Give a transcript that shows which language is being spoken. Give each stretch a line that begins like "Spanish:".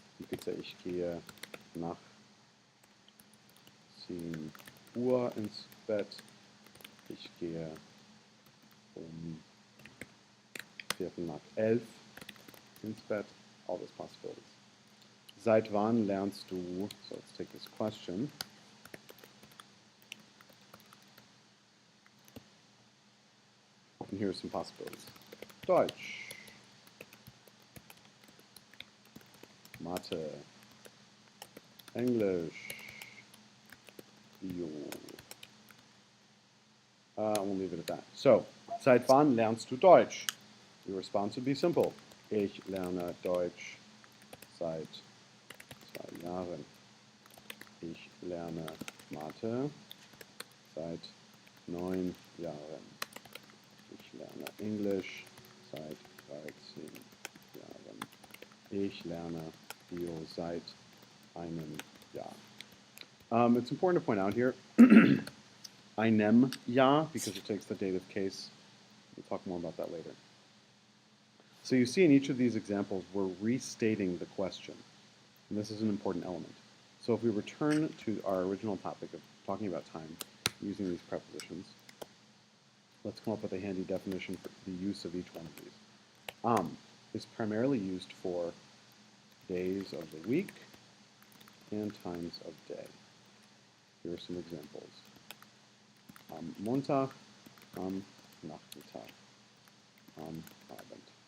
English: You could say,
German: ich gehe nach 10 Uhr ins Bett. Ich gehe um Viertel nach 11 ins Bett.
English: All those possibilities.
German: Seit wann lernst du,
English: so let's take this question. And here are some possibilities.
German: Deutsch, Mathe, English, Bio.
English: We'll leave it at that.
German: So, seit wann lernst du Deutsch?
English: Your response would be simple.
German: Ich lerne Deutsch seit 2 Jahren. Ich lerne Mathe seit 9 Jahren. Ich lerne Englisch seit 13 Jahren. Ich lerne Bio seit einem Jahr.
English: It's important to point out here, einem Jahr, because it takes the dative case. We'll talk more about that later. So you see in each of these examples, we're restating the question. And this is an important element. So if we return to our original topic of talking about time using these prepositions, let's come up with a handy definition for the use of each one of these. Is primarily used for days of the week and times of day. Here are some examples.
German: Am Montag, am Nachmittag, am Abend.